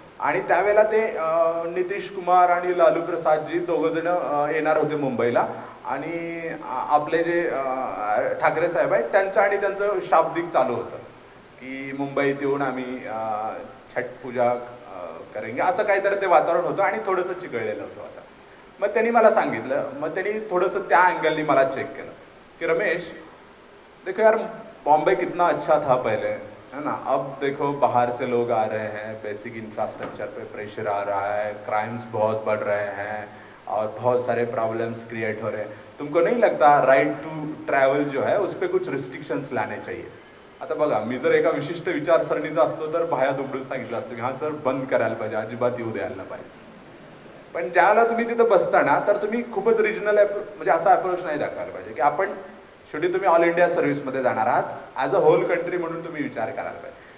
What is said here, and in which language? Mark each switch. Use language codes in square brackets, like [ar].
[mr] आणि त्यावेळेला ते नितीश कुमार आणि लालू प्रसादजी दोघंजण येणार होते मुंबईला, आणि आपले जे ठाकरे साहेब आहेत त्यांचं आणि त्यांचं शाब्दिक चालू होतं की मुंबईत येऊन आम्ही छठ पूजा करेंगे, असं काहीतरी ते वातावरण होतं आणि थोडंसं चिघळलेलं होतं आता. मग त्यांनी मला सांगितलं, मग त्यांनी थोडंसं त्या अँगलनी मला चेक केलं की [hi] रमेश देखो यार, बॉम्बे कितना अच्छा था पहले, है ना, अब देखो बाहर से लोग आ रहे हैं, बेसिक इंफ्रास्ट्रक्चर पे प्रेशर आ रहा है, क्राइम्स बहुत बढ़ रहे हैं और बहुत सारे प्रॉब्लम्स क्रिएट हो रहे हैं. तुमको नहीं लगता राइट टू ट्रैवल जो है उस पर कुछ रिस्ट्रिक्शंस लाने चाहिए? [mr] आता बघा, मी जर एका विशिष्ट विचारसरणीचा असतो तर बाहेर दुबडून सांगितलं असतं की हां सर बंद करायला पाहिजे, अजिबात येऊ द्यायला पाहिजे. पण ज्यावेळेला तुम्ही तिथं बसताना तर तुम्ही खूपच रिजनल म्हणजे असा अप्रोच नाही दाखवायला पाहिजे की आपण शेवटी तुम्ही ऑल इंडिया सर्व्हिसमध्ये जाणार आहात, ॲज अ होल कंट्री म्हणून तुम्ही विचार करायला पाहिजे.